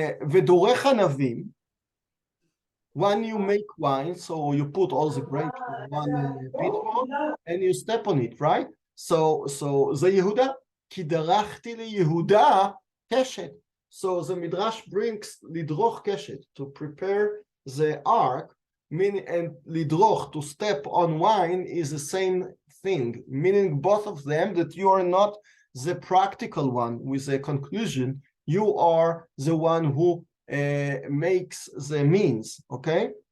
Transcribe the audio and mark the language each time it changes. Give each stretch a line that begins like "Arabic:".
Hebrew: ודורך ענבים,
English: when you make wine, so you put all the grapes in one pitfall and you step on it, right?
Hebrew: So זה יהודה, כי דרכתי ליהודה קשת.
English: So the Midrash brings
Hebrew: לדרוך קשת,
English: to prepare the ark, meaning, and lidroch, to step on wine, is the same thing, meaning both of them that you are not the practical one with the conclusion, you are the one who makes the means, okay?